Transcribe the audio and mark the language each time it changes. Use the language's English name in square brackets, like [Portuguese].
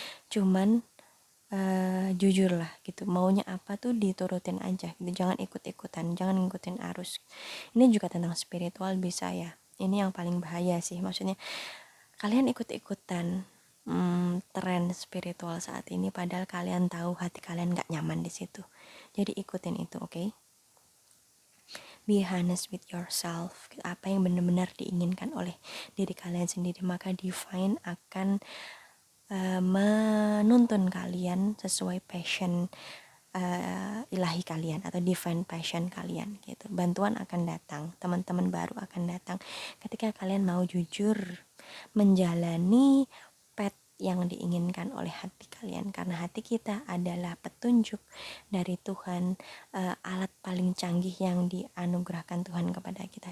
[Indonesian] Cuman jujurlah gitu, maunya apa tuh diturutin aja gitu, jangan ikut-ikutan, jangan ngikutin arus. Ini juga tentang spiritual bisa ya, ini yang paling bahaya sih, maksudnya kalian ikut-ikutan tren spiritual saat ini padahal kalian tahu hati kalian gak nyaman di situ. Jadi ikutin itu, oke? [English] Be honest with yourself. [Indonesian] Apa yang benar-benar diinginkan oleh diri kalian sendiri, maka divine akan menuntun kalian sesuai passion ilahi kalian atau divine passion kalian gitu. Bantuan akan datang, teman-teman baru akan datang ketika kalian mau jujur menjalani path yang diinginkan oleh hati kalian, karena hati kita adalah petunjuk dari Tuhan, alat paling canggih yang dianugerahkan Tuhan kepada kita.